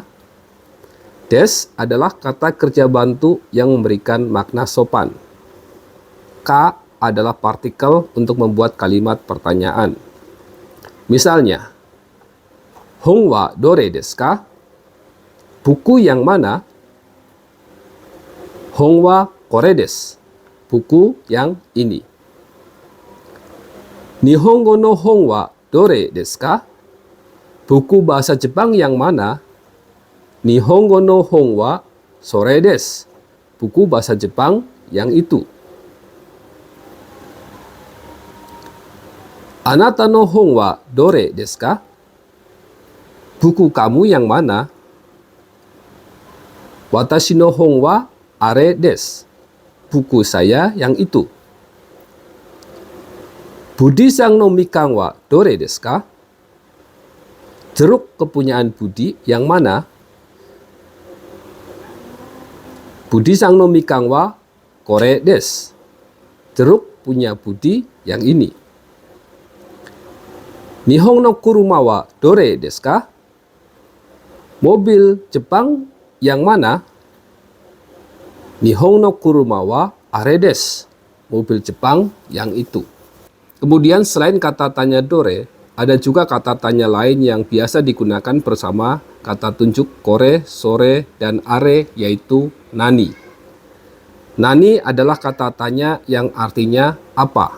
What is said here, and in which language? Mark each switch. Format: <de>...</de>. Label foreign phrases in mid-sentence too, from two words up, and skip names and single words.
<id>Des adalah kata kerja bantu yang memberikan makna sopan. Ka adalah partikel untuk membuat kalimat pertanyaan.</id> <ja>Misalnya, 本はどれですか?</ja> <id>Buku yang mana?</id> <ja>本はこれです.</ja> <id>Buku yang ini.</id> <ja>日本語の本はどれですか?</ja> <id>Buku bahasa Jepang yang mana?</id> <ja>日本語の本はそれです.</ja> <id>Buku bahasa Jepang yang itu.</id> <ja>あなたの本はどれですか?</ja> <id>Buku kamu yang mana?</id> <ja>私の本はあれです.</ja> <id>Buku saya yang itu.</id> <ja>ブディさんのみかんはどれですか?</ja> <id>Jeruk kepunyaan Budi yang mana?</id> <ja>ブディさんのみかんはこれです.</ja> <id>Jeruk punya Budi yang ini.</id> <ja>日本の車はどれですか?</ja> <id>Mobil Jepang yang mana?</id> <ja>日本の車はあれです.</ja> <id>Mobil Jepang yang itu. Kemudian selain kata tanya dore, ada juga kata tanya lain yang biasa digunakan bersama kata tunjuk kore, sore, dan are, yaitu nani. Nani adalah kata tanya yang artinya apa.</id>